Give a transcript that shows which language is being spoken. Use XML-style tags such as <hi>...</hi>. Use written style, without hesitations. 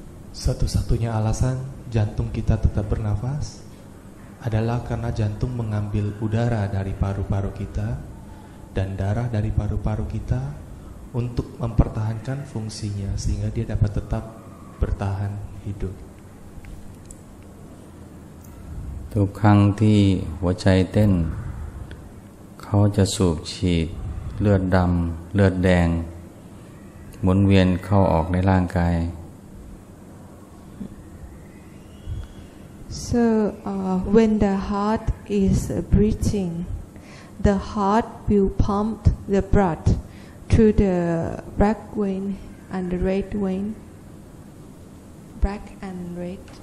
<id>Satu-satunya alasan jantung kita tetap bernafas adalah karena jantung mengambil udara dari paru-paru kita dan darah dari paru-paru kita untuk mempertahankan fungsinya sehingga dia dapat tetap bertahan hidup.</id> <th>ทุกครั้งที่หัวใจเต้นเขาจะสูบฉีดเลือดดำเลือดแดงหมุนเวียนเข้าออกในร่างกาย</th> <en>So when the heart is breathing, the heart will pump the blood through the black vein and the red vein, black and red.</en>